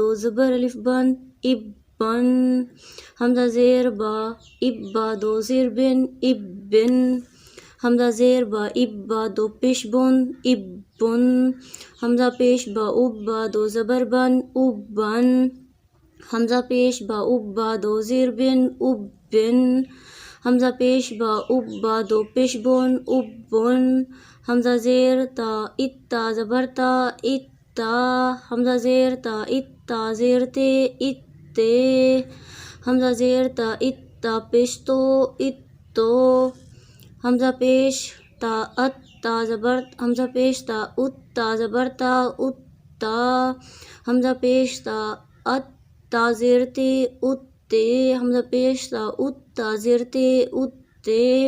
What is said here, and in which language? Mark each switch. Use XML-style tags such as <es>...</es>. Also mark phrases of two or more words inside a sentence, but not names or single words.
<ur>زبر الف بن اب بن، حمزہ زیر با اب، با 2 زیر بن اب بن، حمزہ زیر با اب، با 2 پیش بن اب بن، حمزہ پیش با اب، با 2 زبر بن اب بن، حمزہ پیش با اب، با 2 زیر بن اب بن، حمزہ پیش با اب، با 2 پیش بن اب بن، حمزہ زیر تا اتا زبر تا اتا، حمزہ زیر تا اتا زیر تے اتے، حمزہ زیر تا اتا پیش تو اتو، حمزہ پیش تا ات تا زبر، حمزہ پیش تا ات تا زبر تا اتا، حمزہ پیش تا ات تا زیر تے اتے، حمزہ پیش تا ات تا زیر تے اتے،</ur>